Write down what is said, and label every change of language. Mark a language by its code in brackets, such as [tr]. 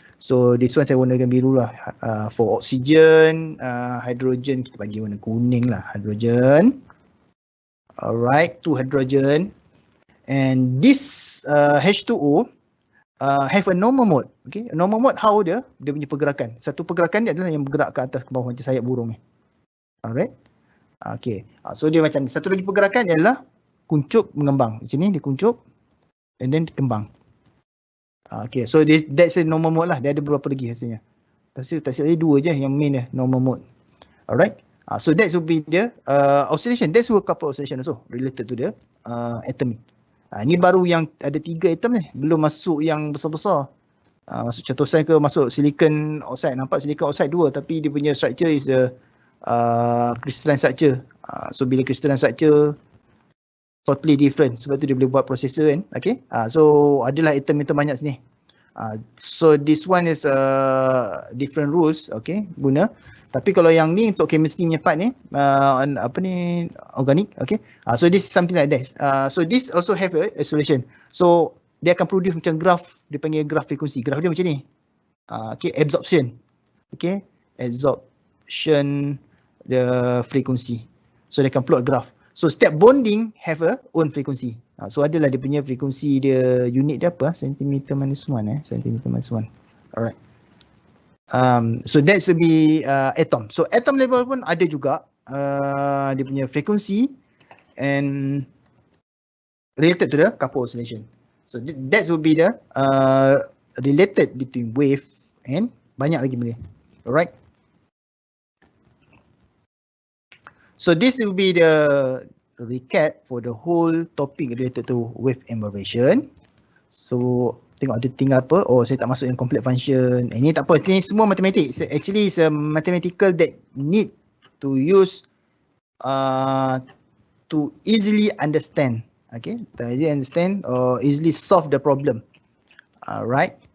[en] So this one [ms] saya warnakan biru lah [en] for oxygen, [ms] hydrogen kita bagi warna kuning lah, hydrogen. [en] Alright, 2 hydrogen, and this H2O have a normal mode. [ms] Okay, normal mode how dia punya pergerakan. Satu pergerakan dia adalah yang bergerak ke atas ke bawah macam sayap burung ni. Alright. Okay. So dia macam ni. Satu lagi pergerakan adalah kuncup mengembang. Macam ni dia kuncup and then kembang. Okay. [en] So that's a normal mode [ms] lah. Dia ada beberapa lagi hasilnya. Tak silap ada 2 je yang main dia normal mode. Alright. [en] So that would be the oscillation. That's what coupled oscillation also related to the atom. [ms] Ni baru yang ada 3 atom ni. Belum masuk yang besar-besar. Masuk catosan ke masuk silicon oxide. Nampak silicon oxide 2 tapi dia punya structure [en] is a crystalline structure. [ms] So bila crystalline structure [en] totally different, [ms] sebab tu dia boleh buat processor kan. Okay, so adalah atom-atom banyak sini. [en] So this one is different rules, okay, guna. [ms] Tapi kalau yang ni untuk chemistry punya part ni, apa ni, organic, okay. [en] So this is something like this. So this also have a oscillation. [ms] So dia akan produce macam graph, dia panggil graph frekuensi. Graph dia macam ni. Okay, absorption. [en] Okay, absorption the frequency. So [ms] dia akan [en] plot graph. So setiap bonding have a own frequency. [ms] So adalah dia punya frekuensi dia, unit dia apa? [en] Centimeter minus 1 centimeter minus 1. Alright. So that should be atom. So atom level [ms] pun ada juga dia punya frekuensi [en] and related to the couple oscillation. So that would be the related between wave and [ms] banyak lagi benda. [en] Alright. So this will be the recap for the whole topic related to wave and vibration. [ms] So tengok ada tinggal apa. Oh, saya tak masuk yang complete function. Ini tak apa, ini semua matematik. [en] Actually it's a mathematical that need to use to easily understand. Okay, to easily understand or easily solve the problem. Right.